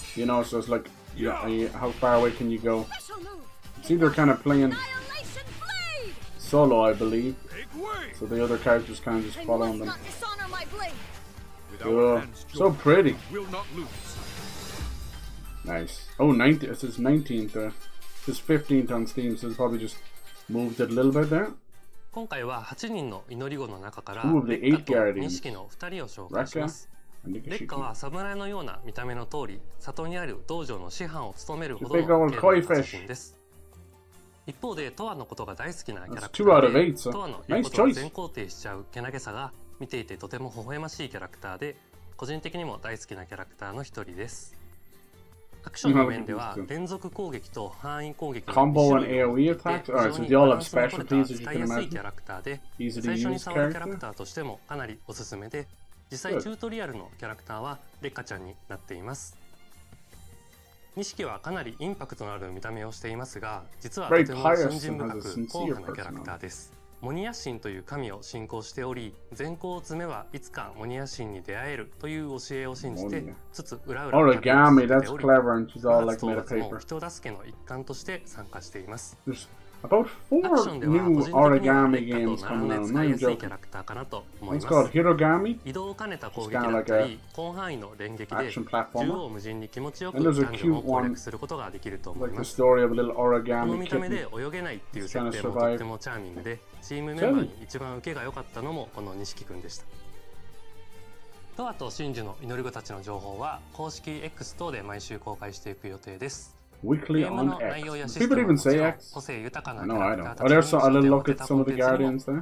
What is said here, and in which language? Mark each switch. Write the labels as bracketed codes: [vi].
[en] You know, so it's like, how far away can you go? It's either kind of playing solo, I believe. So the other characters kind of just follow them. Oh, so pretty. Nice. Oh, 19th. It says 19th there. It says 15th on Steam, so it's probably just moved it a little bit there. [ja] 今回は8人の祈り子の中からレッカと錦の2人を紹介します。レッカは侍のような見た目の通り、里にある道場の師範を務めるほどの作品です。一方でトワのことが大好きなキャラクターで、トワの言うことを全肯定しちゃうけなげさが見ていてとても微笑ましいキャラクターで、個人的にも大好きなキャラクターの一人です。アクションの面では連続攻撃と範囲攻撃の2種類を持って非常にバランスの取れた使いやすいキャラクターで、最初に触るキャラクターとしてもかなりおすすめで、実際チュートリアルのキャラクターはレッカちゃんになっています。錦はかなりインパクトのある見た目をしていますが、実はとても信心深く硬派なキャラクターです。モニヤ神という神を信仰しており、善行を積めばいつかモニヤ神に出会えるという教えを信じて、つつ裏裏に [en] Origami, that's clever, and she's all like made of paper. [ja] 人助けの一環として参加しています。 [en] About 4 new origami games coming out. I'm not even joking. One's called Hirogami. It's kind of like a action platformer. And there's a cute one, like the story of a little origami kitten who's trying to survive. [ja] チームメンバーに一番受けが良かったのもこの錦くんでした。トアと真珠の祈り子たちの情報は公式 X 等で毎週公開していく予定です。 [en] Weekly on X. People even say X. No, I don't. Oh, there's a little look at some of the Guardians there.